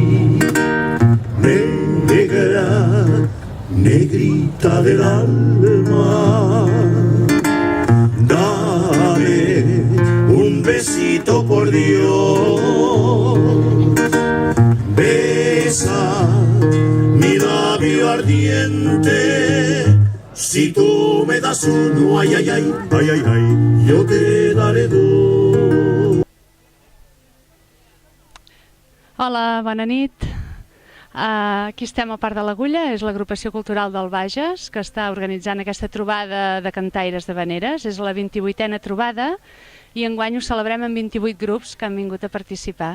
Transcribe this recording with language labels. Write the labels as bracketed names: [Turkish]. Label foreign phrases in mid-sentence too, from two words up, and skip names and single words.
[Spanish] Negra, negrita del alma, dame un besito por Dios, besa mi labio ardiente, si tú me das uno, ay, ay, ay, ay, ay, ay, yo te daré dos. [Catalan] Hola, bona nit. Aquí estem a Parc de l'Agulla, és l'agrupació cultural del Bages que està organitzant aquesta trobada de cantaires de Vaneres. És la 28a trobada i enguany ho celebrem amb 28 grups que han vingut a participar.